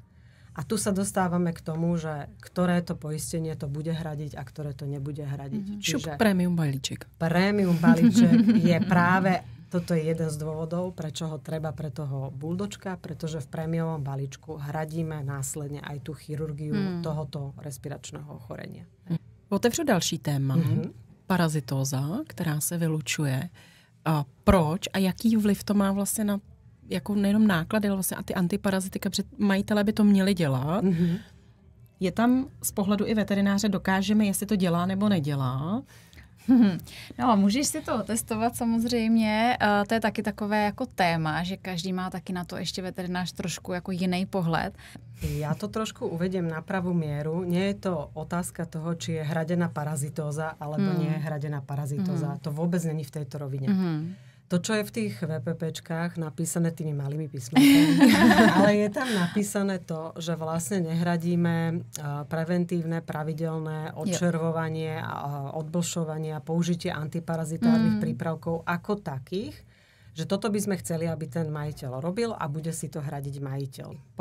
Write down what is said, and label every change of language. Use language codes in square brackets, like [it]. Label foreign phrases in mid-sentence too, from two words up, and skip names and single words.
[sk] A tu sa dostávame k tomu, že ktoré to poistenie to bude hradiť a ktoré to nebude hradiť. Čiže premium balíček. Premium balíček je práve, toto je jeden z dôvodov, prečo ho treba pre toho buldočka, pretože v prémiovom balíčku hradíme následne aj tú chirurgiu tohoto respiračného ochorenia. [cs] Otevřu další téma. Parazitóza, která se vylučuje. Proč a jaký vliv to má vlastně na jako nejenom náklady, ale vlastně a ty antiparazitika, protože majitelé by to měli dělat. Je tam z pohledu i veterináře, dokážeme, jestli to dělá nebo nedělá. No, můžeš si to otestovat samozřejmě. To je taky takové jako téma, že každý má taky na to ještě veterinář trošku jako jiný pohled. [sk] Ja to trošku uvediem na pravú mieru. Nie je to otázka toho, či je hradená parazitóza, alebo nie je hradená parazitóza. To vôbec není v tejto rovine. To, čo je v tých VPPčkách napísané tými malými písmenkami, ale je tam napísané to, že vlastne nehradíme preventívne, pravidelné odčervovanie, odblšovanie a použitie antiparazitárnych prípravkov ako takých, že toto by sme chceli, aby ten majiteľ robil a bude si to hradiť majiteľ.